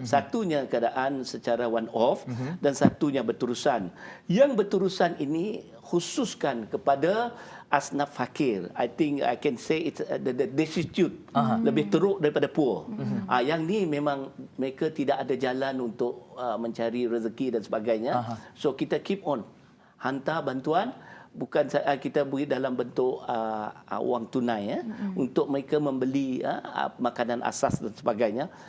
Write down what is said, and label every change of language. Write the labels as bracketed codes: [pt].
[ms] Satunya keadaan secara one off dan satunya berterusan. Yang berterusan ini khususkan kepada asnaf fakir. [en] I think I can say it's the destitute, [ms] lebih teruk daripada [en] poor. [ms] Yang ni memang mereka tidak ada jalan untuk mencari rezeki dan sebagainya. So kita [en] keep on [ms] hantar bantuan, bukan kita beri dalam bentuk wang tunai untuk mereka membeli makanan asas dan sebagainya.